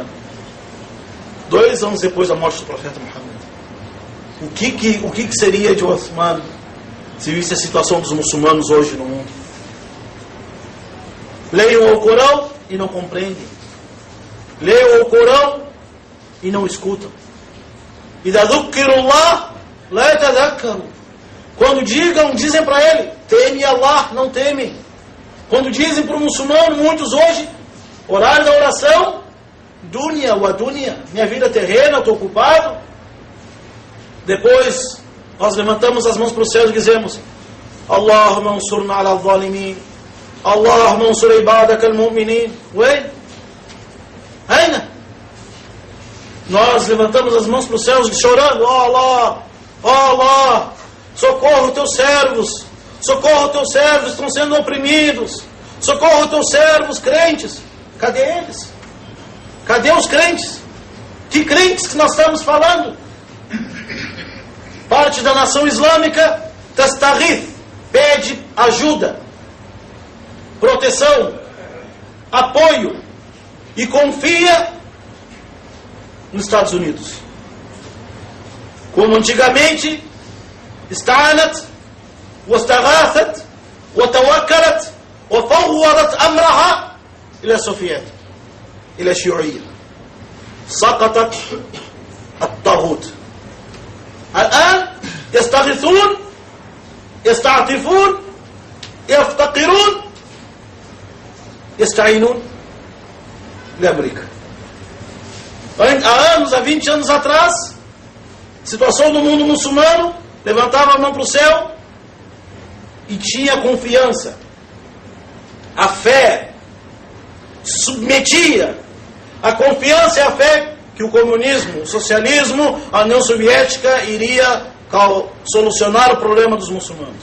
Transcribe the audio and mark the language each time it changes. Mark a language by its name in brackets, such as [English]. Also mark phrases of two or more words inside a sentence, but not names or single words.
[Portuguese] 2 anos depois da morte do profeta Muhammad. O que seria de Uthman se visse a situação dos muçulmanos hoje no mundo? Leiam o Corão e não compreendem. Leiam o Corão e não escutam. [Arabic] إذا ذكروا الله لا يتذكروا. [Portuguese] Quando dizem para ele, teme Allah, não temem. Quando dizem para o muçulmano, muitos hoje, horário da oração, [Arabic] دنيا ودنيا, [Portuguese] minha vida terrena, eu estou ocupado. Depois, nós levantamos as mãos para o céu e dizemos, [Arabic] اللهم انصرنا على الظالمين، اللهم انصر عبادك المؤمنين. [Portuguese] Ué? Aina? Nós levantamos as mãos para os céus chorando, Allah, Allah, socorro os teus servos, estão sendo oprimidos, socorro os teus servos crentes. Cadê eles? Cadê os crentes? Que crentes que nós estamos falando? Parte da nação islâmica, Tastaghith, pede ajuda, proteção, apoio e confia nos Estados Unidos. Como antigamente, [Arabic] استعانت واستغاثت وتوكلت وفوضت أمرها إلى الصوفيات، إلى الشيوعية. سقطت الطاغوت. الآن يستغيثون، يستعطفون، يفتقرون، يستعينون لأمريكا. [Portuguese] Há anos, há 20 anos atrás, situação do mundo muçulmano, levantava a mão para o céu e tinha confiança. A fé submetia a confiança e a fé que o comunismo, o socialismo, a União Soviética iria solucionar o problema dos muçulmanos.